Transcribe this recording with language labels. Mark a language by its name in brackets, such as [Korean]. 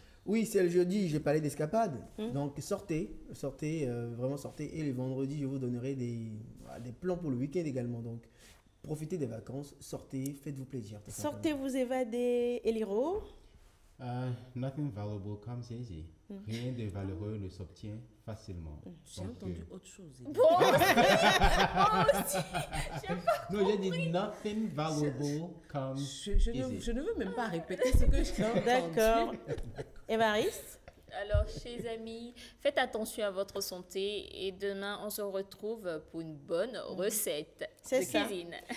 [French] Oui, c'est le jeudi, j'ai parlé d'escapade. Donc, sortez, vraiment sortez. Et le vendredi, je vous donnerai des plans pour le week-end également. Donc, profitez des vacances, sortez, faites-vous plaisir. Sortez vous évader, Eliro. [English] Nothing valuable comes easy. [French] Rien de valeureux ne s'obtient facilement. J'ai entendu autre chose. Bon, non, j'ai dit [English] nothing valuable comes easy. [French] Je ne veux même pas répéter ce que j'ai entendu. D'accord. Évariste? Alors, chers amis, faites attention à votre santé et demain, on se retrouve pour une bonne recette de cuisine.